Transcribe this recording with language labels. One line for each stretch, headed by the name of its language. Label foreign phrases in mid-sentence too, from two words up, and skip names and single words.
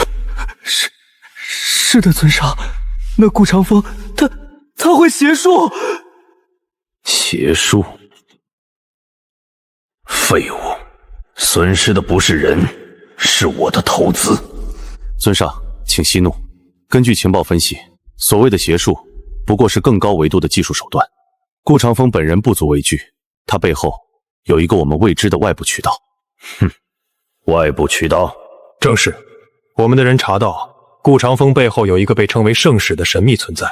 Chinese: 是的，尊上，那顾长风他会邪术。邪术？废物！损失的不是人，是我的投资。尊上，请息怒。根据情報分析，所謂的邪術不過是更高維度的技術手段。顧長風本人不足為懼，他背後有一個我們未知的外部渠道。哼，外部渠道？正是，我們的人查到顧長風背後有一個被稱為聖使的神秘存在。